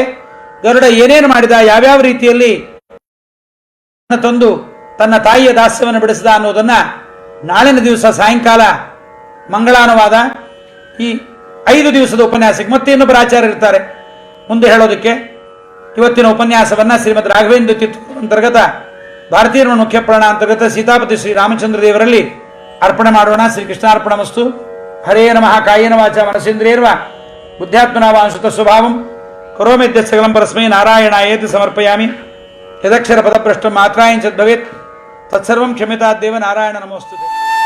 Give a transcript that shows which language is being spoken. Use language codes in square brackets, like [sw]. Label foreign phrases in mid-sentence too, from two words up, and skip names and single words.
[kn] ಗರುಡ ಏನೇನು ಮಾಡಿದ, ಯಾವ್ಯಾವ ರೀತಿಯಲ್ಲಿ ತಂದು ತನ್ನ ತಾಯಿಯ ದಾಸ್ಯವನ್ನು ಬಿಡಿಸಿದ ಅನ್ನೋದನ್ನ ನಾಳಿನ ದಿವಸ ಸಾಯಂಕಾಲ ಮಂಗಳಾನುವಾದ ಈ 5 ದಿವಸದ ಉಪನ್ಯಾಸಕ್ಕೆ ಮತ್ತೆ ಇನ್ನೊಬ್ಬರು ಆಚಾರ್ಯ ಇರ್ತಾರೆ ಮುಂದೆ ಹೇಳೋದಕ್ಕೆ. ಇವತ್ತಿನ ಉಪನ್ಯಾಸವನ್ನ ಶ್ರೀಮದ್ ರಾಘವೇಂದ್ರ ತೀರ್ಥ ಅಂತರ್ಗತ ಭಾರತೀಯ ಮುಖ್ಯ ಪ್ರಾಣ ಅಂತರ್ಗತ ಸೀತಾಪತಿ ಶ್ರೀ ರಾಮಚಂದ್ರ ದೇವರಲ್ಲಿ ಅರ್ಪಣೆ ಮಾಡೋಣ. [sa] ಶ್ರೀಕೃಷ್ಣಾರ್ಪಣ ಮಸ್ತು. ಹರೇ ನಮಃ. ಕಾಯೇನ ವಾಚ ಮನಸೇಂದ್ರಿಯರ್ವ ಬುದ್ಧ್ಯಾತ್ಮನಾ ವಾ ಅನುಸೃತ ಸ್ವಭಾವಂ ಕರೋಮ್ಯದ್ಯ ಸಕಲಂ ಪರಸ್ಮೈ ನಾರಾಯಣಾಯೇತಿ ಸಮರ್ಪಯಾಮಿ. ಯದಕ್ಷರ ಪದಭ್ರಷ್ಟಂ ಮಾತ್ರಾಯಂಚ ಭವೇತ್ ತತ್ಸರ್ವಂ ಕ್ಷಮ್ಯತಾದ್ದೇವ. ನಾರಾಯಣ ನಮೋಸ್ತುತೆ.